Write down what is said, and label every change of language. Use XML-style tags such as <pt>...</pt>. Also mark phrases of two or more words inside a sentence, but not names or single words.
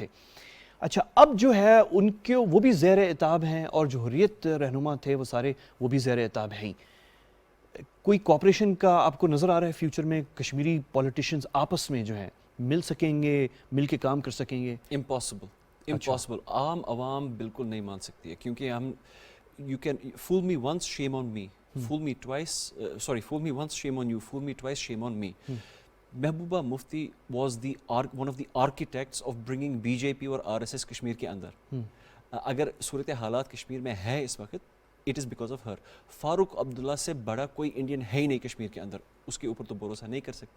<ur>اچھا اب جو ہے ان کے وہ بھی زیر اعتاب ہیں، اور جو حریت رہنما تھے وہ سارے وہ بھی زیر اعتاب ہیں۔ کوئی کوآپریشن کا آپ کو نظر آ رہا ہے فیوچر میں؟ کشمیری پولیٹیشینز آپس میں جو ہیں مل سکیں گے، مل کے کام کر سکیں گے؟</ur> <en>امپاسبل،</en> <ur>عام عوام بالکل نہیں مان سکتی ہے، کیونکہ ہم</ur> <en>you can fool me once shame on me, fool me once shame on you, fool me twice shame on me. محبوبہ مفتی was one of the architects of bringing بی جے پی اور RSS کشمیر</en> <ur>کے اندر۔ اگر صورت حالات کشمیر میں ہے اس وقت،</ur> <en>it is because of her.</en> <ur>فاروق عبداللہ سے بڑا کوئی انڈین ہے ہی نہیں کشمیر کے اندر، اس کے اوپر تو بھروسہ نہیں کر سکتے۔</ur>